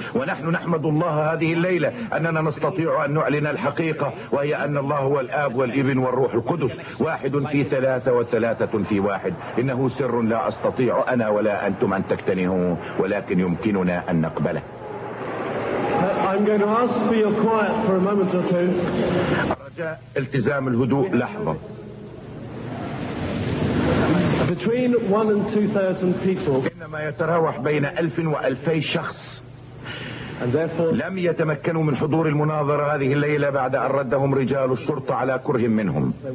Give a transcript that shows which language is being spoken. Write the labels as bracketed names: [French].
[Arabic] ونحن نحمد الله هذه الليلة أننا نستطيع أن نعلن الحقيقة، وهي أن الله هو الآب والابن والروح القدس، واحد في ثلاثة وثلاثة في واحد. إنه سر لا أستطيع أنا ولا أنتم أن تكتنهوا، ولكن يمكننا أن نقبله. [English] I'm going to ask for your quiet for a moment or two. [Arabic] أرجى التزام الهدوء لحظة. [English] Between 1 and 2,000 people. [Arabic] إنما يتراوح بين 1,000 و 2,000 شخص. [English] And therefore. [Arabic] لم يتمكنوا من حضور المناظرة هذه الليلة بعد أن ردهم رجال الشرطة على كره منهم.